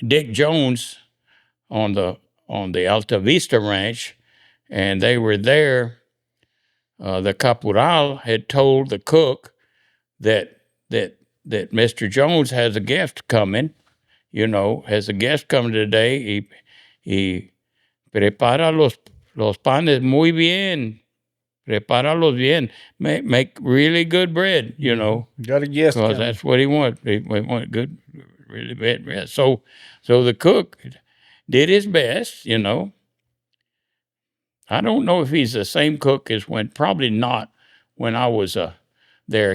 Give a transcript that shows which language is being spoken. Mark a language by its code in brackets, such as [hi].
[en] Dick Jones on the Alta Vista Ranch, and they were there. The caporal had told the cook that Mr. Jones has a guest coming. Has a guest coming today. [es] He prepara los panes muy bien. Preparalos bien. [en] Make really good bread. Got a guest. Because that's what he wanted. He wanted good, really bad bread. So the cook did his best. I don't know if he's the same cook as probably not when I was there.